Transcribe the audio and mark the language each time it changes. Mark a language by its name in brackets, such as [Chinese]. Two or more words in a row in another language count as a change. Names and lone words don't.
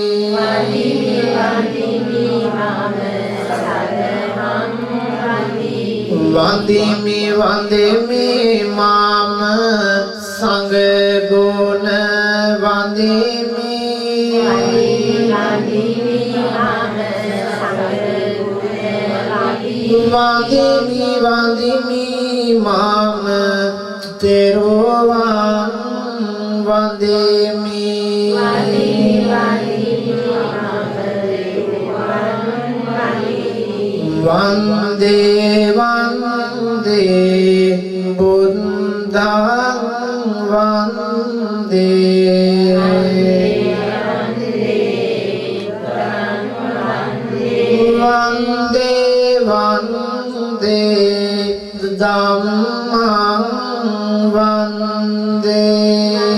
[Sinhala] වඳිමි වඳිමි මම සංඝ ගුණ වඳිමි වඳිමි වඳිමි මම තෙරුවන් වඳිමි [Pali] වන්දේ වන්දේ බුද්ධං වන්දේ වන්දේ වන්දේ ධම්මං වන්දේ